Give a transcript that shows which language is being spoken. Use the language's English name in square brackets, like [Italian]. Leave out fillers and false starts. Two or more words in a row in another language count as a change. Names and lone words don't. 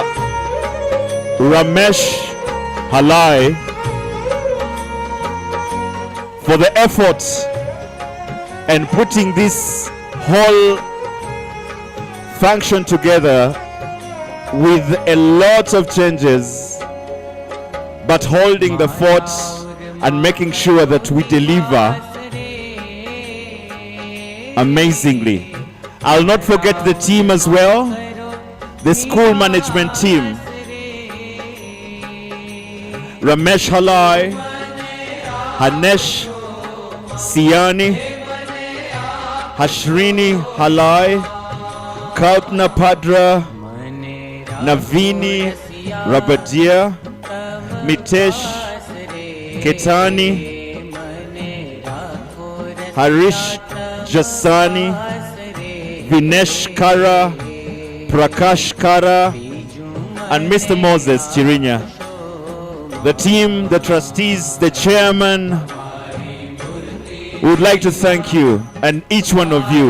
[English] Ramesh Halai for the effort and putting this whole function together with a lot of changes, but holding the fort and making sure that we deliver amazingly. I'll not forget the team as well, the school management team. Ramesh Halai, Hanesh Siani, Hashrini Halai, Kalpna Padra, Navini Rabadia, Mitesh Ketani, Harish Jasani, Vinesh Kara, Prakash Kara, and Mr. Moses Chirinya. The team, the trustees, the chairman, would like to thank you and each one of you.